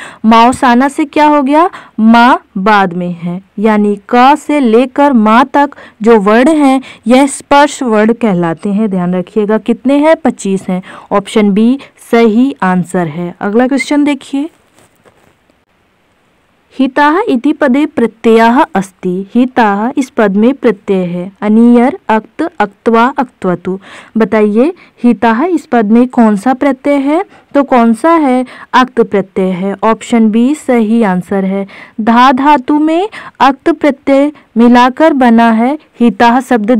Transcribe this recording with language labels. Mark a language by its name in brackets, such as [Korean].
[Hindi] मावसाना से क्या हो गया? माँ बाद में है। यानी का से लेकर माँ तक जो वर्ण हैं यह स्पर्श वर्ण कहलाते हैं। ध्यान रखिएगा। कितने हैं? 25 हैं। ऑप्शन बी सही आंसर है। अगला क्वेश्चन देखिए। [Sanskrit] हिताः इति पदे प्रत्ययः अस्ति। [Hindi] हिताः इस पद में प्रत्यय है। अनियर, अक्त, अक्त्वा, अक्त्वतु। बताइए हिताः इस पद में कौन सा प्रत्यय है? तो कौन सा है? अक्त प्रत्यय है। ऑप्शन बी सही आंसर है। धा धातु में अक्त प्रत्यय मिलाकर बना है हिताः शब्द।